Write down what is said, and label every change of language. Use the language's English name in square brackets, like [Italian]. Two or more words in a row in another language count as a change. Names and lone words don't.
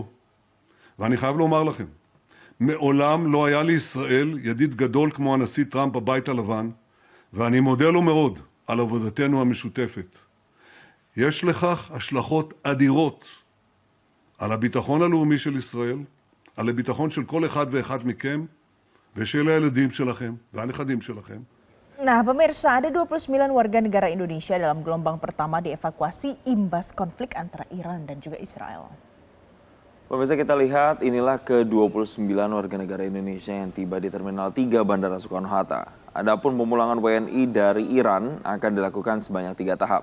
[Hebrew] ואני חייב לומר לכם, מעולם לא היה לישראל ידיד גדול כמו הנשיא טראמפ בבית הלבן, ואני מודה לו מאוד על עבודתנו המשותפת. יש לכך השלכות אדירות על הביטחון הלאומי של ישראל, על הביטחון של כל אחד ואחד מכם ושל הילדים שלכם והנכדים שלכם. [Indonesian] Nah, pemirsa, ada 29 warga negara Indonesia dalam gelombang pertama dievakuasi imbas konflik antara Iran dan juga Israel. Pemirsa, kita lihat inilah ke-29 warga negara Indonesia yang tiba di Terminal 3 Bandara Soekarno-Hatta. Adapun pemulangan WNI dari Iran akan dilakukan sebanyak 3 tahap.